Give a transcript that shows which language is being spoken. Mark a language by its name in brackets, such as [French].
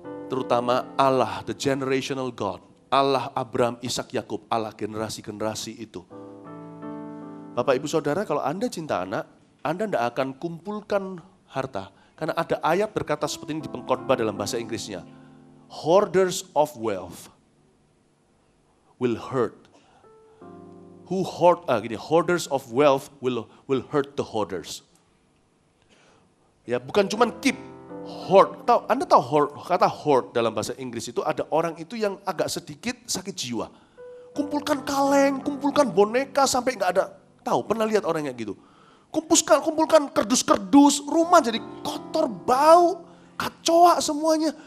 [Indonesian] Terutama Allah, [English] the generational God. [Indonesian] Allah Abraham, Ishak, Yakub, Allah generasi-generasi itu. Bapak, Ibu, Saudara, kalau Anda cinta anak, Anda tidak akan kumpulkan harta. Karena ada ayat berkata seperti ini di pengkhotbah dalam bahasa Inggrisnya. [English] Hoarders of wealth will hurt. Hoarders of wealth will hurt the hoarders. [Indonesian] Ya, bukan cuma keep, hoard. Anda tahu kata hoard dalam bahasa Inggris itu ada orang itu yang agak sedikit sakit jiwa. Kumpulkan kaleng, kumpulkan boneka sampai nggak ada. Tahu, pernah lihat orang yang gitu. Kumpulkan kerdus-kerdus, rumah jadi kotor, bau, kacau semuanya.